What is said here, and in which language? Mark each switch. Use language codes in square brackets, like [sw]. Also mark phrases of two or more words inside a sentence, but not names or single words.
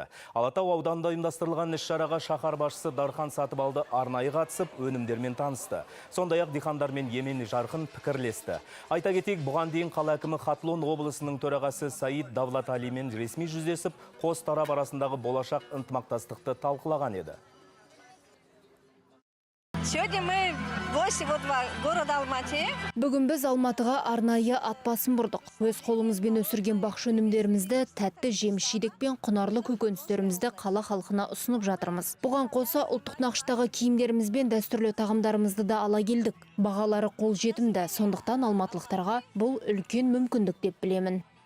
[kk] Алатау ауданында ұйымдастырылған іс-шараға шаһар басшысы Дархан Сатыбалды арнайы қатысып, өнімдермен танысты. Сондай-ақ диқандармен емен жарқын пікірлесті. Айта кетейік, бұған дейін қала әкімі Хатлон облысының төрағасы Саид Давлаталимен ресми жүздесіп, қос тарап арасындағы болашақ ынтымақтастықты талқылаған еді. [ru] Сегодня мы гости города Алматы. [kk] Бүгін біз Алматыға арнайы ат басын бұрдық. Өз қолымызбен өсірген бақшы өнімдерімізді, тәтті жеміс-жидек пен құнарлы көкөністерімізді қала халқына ұсынып жатырмыз. Бұған қоса ұлттық нақыштағы киімдеріміз бен дәстүрлі тағамдарымызды да ала келдік. Бағалары қолжетімді, сондықтан алматылықтарға бұл үлкен мүмкіндік деп білемін.